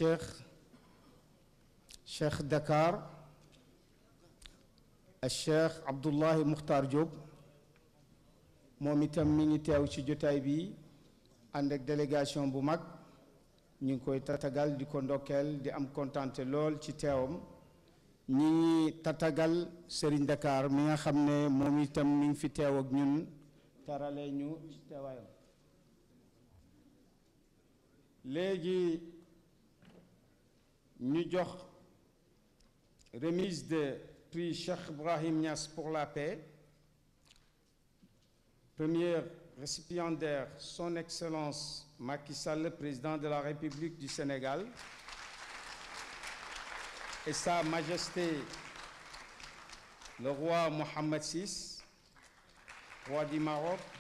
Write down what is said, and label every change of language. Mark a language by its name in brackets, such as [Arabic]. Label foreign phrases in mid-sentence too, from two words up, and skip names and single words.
[Arabic] شيخ دكار الشيخ عبد الله مختار [Wolof] جوب moom itam mi ngi teew ci jotaay bi ànd ak délégation bu mag ñu ngi koy tatagal di ko ndokkeel di am kontante lool ci teewam ñi ngi tatagal Serigne Dakar mi nga xam ne moom itam mi ngi fi teew ak ñun tarale ñu ci teewaayam léegi ñu jox [French] remise de prix [Wolof] Cheikh Ibrahim Niass pour la paix. [French] Première récipiendaire Son Excellence Macky Sall, président de la République du Sénégal, et Sa Majesté le roi Mohammed VI, roi du Maroc.